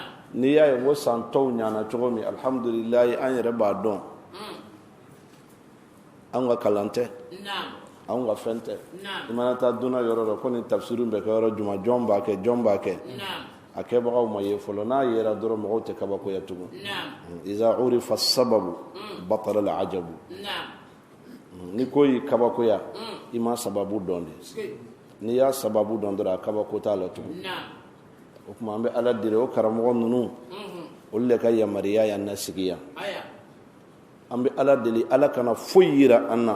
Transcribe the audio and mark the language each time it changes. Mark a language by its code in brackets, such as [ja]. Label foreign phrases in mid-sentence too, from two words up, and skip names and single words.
[bm] n'i y'a ye ko san tɔw ɲana cogo min alhamdulilayi an yɛrɛ b'a dɔn an ka kalan tɛ [ar] نعم [bm] an ka fɛn tɛ [ar] نعم [bm] i mana taa duna yɔrɔ dɔ ko nin tafsiri bɛ kɛ yɔrɔ juma jɔn b'a kɛ jɔn b'a kɛ [ar] نعم [bm] a kɛbagaw ma ye fɔlɔ n'a yera dɔrɔn mɔgɔw tɛ kabakoya tugun [ar] نعم إذا عرف السبب بطل العجب نعم [bm] ni ko y'i kabakoya i ma sababu dɔn de n'i y'a sababu dɔn dɔrɔn a kabako t'a la tugun [ar] نعم [bm] o tuma an bɛ ala deli o karamɔgɔ ninnu olu de ka yamariya y'an nasigi yan [ar] أيا [bm] an bɛ ala deli ala kana foyi yira an na